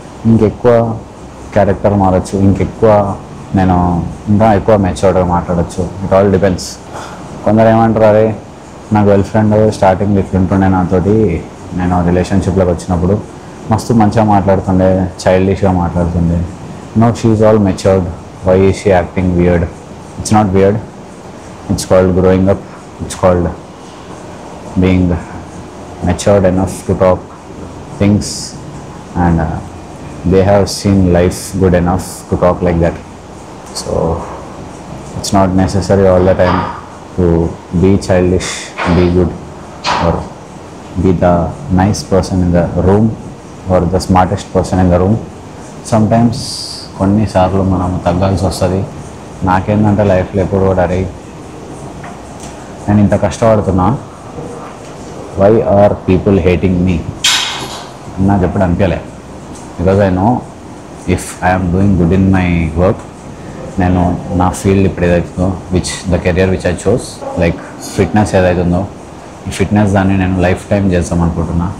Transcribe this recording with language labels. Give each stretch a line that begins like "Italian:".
Telugu: ఇంకెక్కువ క్యారెక్టర్ మారచ్చు, నేను ఇంకా ఎక్కువ మెచ్యూర్డ్గా మాట్లాడచ్చు.
English: It all depends.
Telugu: కొందరు ఏమంటారు, అరే నా గర్ల్ ఫ్రెండ్ స్టార్టింగ్ ఇట్లుంటుండే నాతోటి, నేను రిలేషన్షిప్లోకి వచ్చినప్పుడు మస్తు మంచిగా మాట్లాడుతుండే, చైల్డిష్గా మాట్లాడుతుండే.
English: No, she is all matured. Why is she acting weird? It's not weird, it's called growing up, it's called being matured enough to talk things, and they have seen life good enough to talk like that. So it's not necessary all the time to be childish, be good, or be the nice person in the room or the smartest person in the room.
Telugu: Sometimes కొన్నిసార్లు మనం తగ్గాల్సి వస్తుంది. నాకేంటంటే లైఫ్లో ఎప్పుడు కూడా అరే నేను ఇంత కష్టపడుతున్నా,
English: why are people hating me
Telugu: నాకు ఎప్పుడు అనిపించలే.
English: because I know if I'm doing good in my work,
Telugu: నేను నా ఫీల్డ్ ఇప్పుడు ఏదైతుందో
English: the career which I chose,
Telugu: like fitness ఏదైతుందో, ఈ ఫిట్నెస్ దాన్ని నేను లైఫ్ టైం చేద్దాం అనుకుంటున్నా.